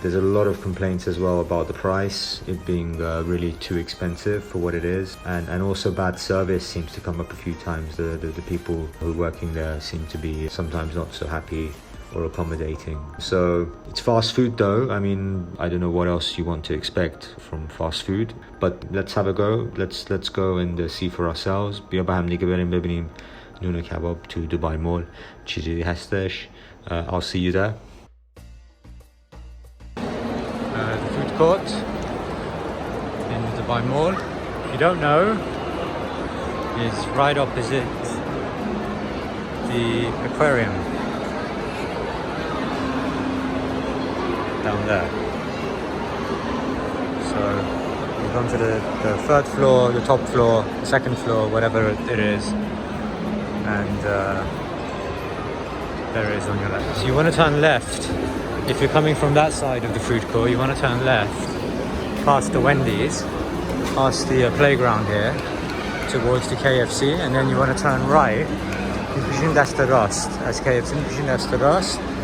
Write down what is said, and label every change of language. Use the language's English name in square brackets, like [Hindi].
[English] There's a lot of complaints as well about the price, it being really too expensive for what it is, and also bad service seems to come up a few times. The people who are working there seem to be sometimes not so happy or accommodating. So it's fast food though. I mean, I don't know what else you want to expect from fast food, but let's have a go. Let's go and see for ourselves. [Persian] بیا با هم دیگه بریم ببینیم نون کباب تو دبی مول چیزی هستش. [English] I'll see you there. The food court in the Dubai Mall, if you don't know, is right opposite the aquarium down there. So we've gone to the 3rd floor, the top floor, the 2nd floor, whatever it is, and there it is on your left. So you want to turn left If you're coming from that side of the food court, you want to turn left past the Wendy's, past the playground here, towards the KFC, and then you want to turn right. [Persian] می‌پیشین دست راست از KFC می‌پیشین دست راست.